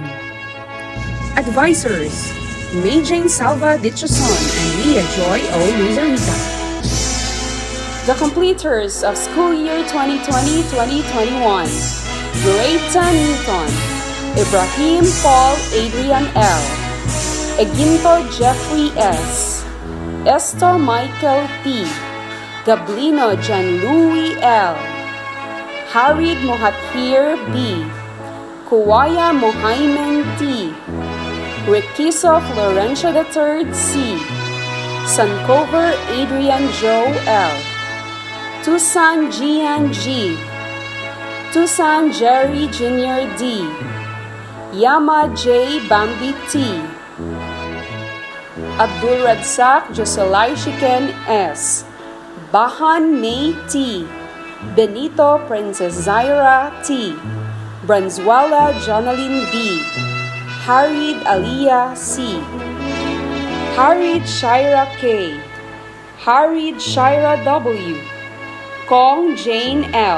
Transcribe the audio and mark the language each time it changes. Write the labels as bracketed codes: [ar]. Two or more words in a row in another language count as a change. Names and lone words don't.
[en] Advisors, May Jane Salva Ditchoson and Leah Joy O. Luzarita. The completers of school year 2020-2021. Grade 10 Newton, Ibrahim Paul Adrian L. Eginto Jeffrey S. Esther Michael P. Gablino John Louis L. Harid Mohathir B. Kuwaya Mohaimen T. Rikiso Florencio III C. Suncover Adrian Joe L. Tucson Gian G. Tucson Jerry Jr. D. Yama J. Bambi T. Abdul Radsak Joselay Shiken S. Bahan May T. Benito Princess Zaira T. Branzuela Jonalyn B. Harid Aliyah C. Harid Shaira K. Harid Shaira W. Kong Jane L.